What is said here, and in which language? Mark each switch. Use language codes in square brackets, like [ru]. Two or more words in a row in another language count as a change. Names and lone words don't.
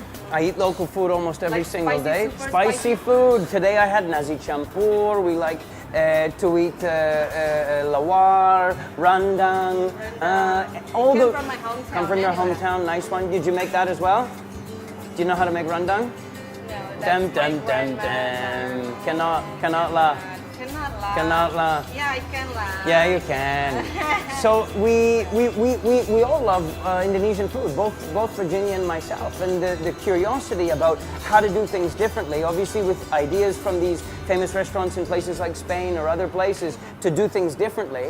[en] I eat local food almost every Like single spicy, day. super Spicy spicy? food. Today I had nasi campur. We like to eat lawar, rendang. All Came the from my hometown come from your anyway. hometown. Nice one. Did you make that as well? Do you know how to make rendang? No, Dem that's dem my dem grandma. dem. Cannot la. Cannot la. Yeah, I can laugh. Yeah, you can. So we all love Indonesian food, both Virginia and myself, and the curiosity about how to do things differently, obviously with ideas from these famous restaurants in places like Spain or other places to do things differently.